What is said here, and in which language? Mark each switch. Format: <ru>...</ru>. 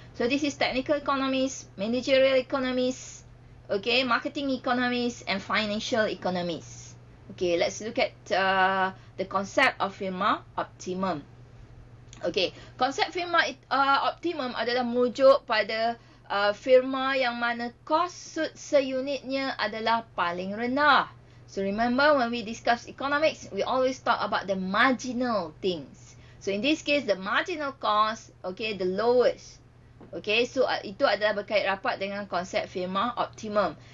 <en>So this is technical economics, managerial economics, marketing economics and financial economics. Okay, let's look at the concept of firma optimum.</en> <ms>Okay, konsep firma optimum adalah merujuk pada firma yang mana kos seunitnya adalah paling rendah.</ms> <en>So remember when we discuss economics, we always talk about the marginal things. So in this case, the marginal cost, okay, the lowest.</en> <ms>Okay, so itu adalah berkait rapat dengan konsep firma optimum.</ms>